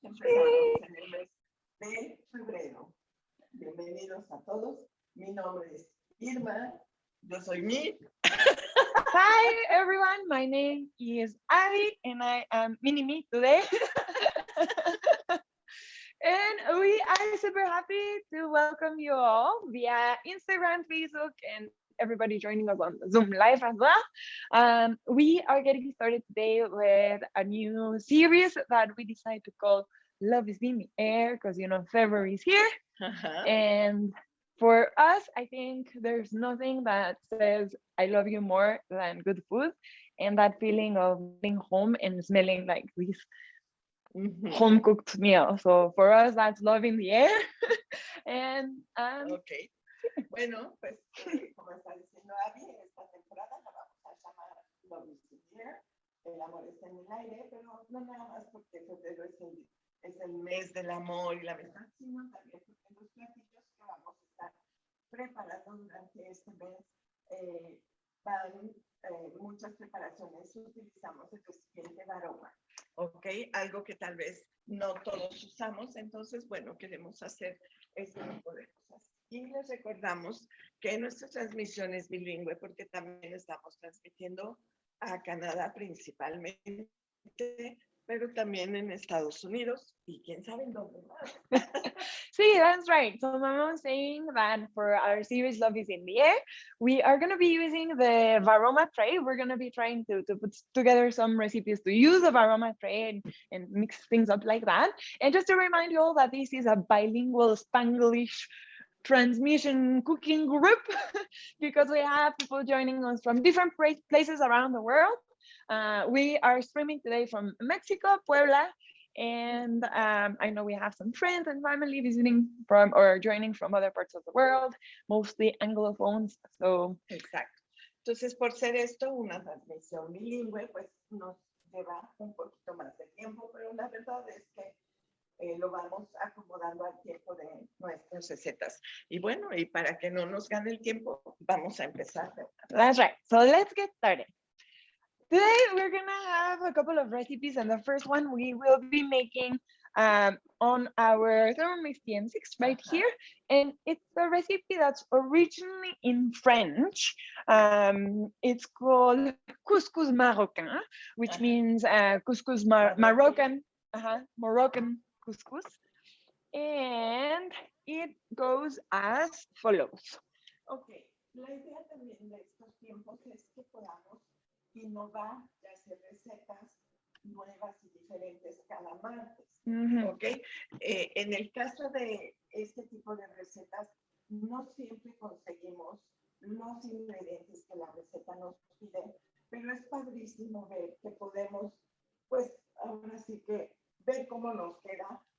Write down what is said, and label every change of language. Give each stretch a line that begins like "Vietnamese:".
Spanish: Empezamos en el mes de febrero. Bienvenidos a todos. Mi nombre es Irma. Yo soy Mi.
English: Hi everyone, my name is Ari and I am Mini Me today. And we are super happy to welcome you all via Instagram, Facebook, and everybody joining us on Zoom Live as well. We are getting started today with a new series that we decided to call Love is in the Air because, February is here. And for us, I think there's nothing that says I love you more than good food and that feeling of getting home and smelling like this home cooked meal. So for us, that's love in the air. And Ok.
Spanish: Bueno, pues como está diciendo Abby, esta temporada la vamos a llamar Love is in the Air. El amor está en el aire, pero no nada más porque febrero es el mes del amor y la amistad, sino también porque los platillos que vamos a estar preparando durante este mes van muchas preparaciones. Utilizamos el recipiente de aroma, ¿ok? Algo que tal vez no todos usamos, entonces, bueno, queremos hacer este tipo de cosas. Y les recordamos que nuestra transmisión es bilingüe porque también estamos transmitiendo a Canadá principalmente, pero también en Estados Unidos y quién sabe en dónde más.
English: See, that's right. So my mom was saying that for our series Love is in the Air, we are going to be using the Varoma tray. We're going to be trying to put together some recipes to use the Varoma tray and mix things up like that. And just to remind you all that this is a bilingual Spanglish transmission cooking group because we have people joining us from different places around the world. We are streaming today from Mexico, Puebla, and I know we have some friends and family visiting from or joining from other parts of the world, mostly Anglophones. So
Spanish: exacto. Entonces, por ser esto una transmisión bilingüe, pues nos lleva un poquito más de tiempo, pero la verdad es que lo vamos acomodando al tiempo de nuestras recetas. Y bueno, y para que no nos gane el tiempo, vamos a empezar.
English: That's right. So let's get started. Today we're gonna have a couple of recipes, and the first one we will be making on our Thermomix TM6 right here, and it's a recipe that's originally in French. It's called Couscous Marocain, which means Couscous Moroccan, Moroccan Couscous, and it goes as follows.
Spanish: Okay, la idea también de estos tiempos es que podamos innovar y hacer recetas nuevas y diferentes cada martes. ¿Ok? En el caso de este tipo de recetas, no siempre conseguimos los ingredientes que la receta nos pide, pero es padrísimo ver que podemos, pues ahora sí que ver cómo nos queda.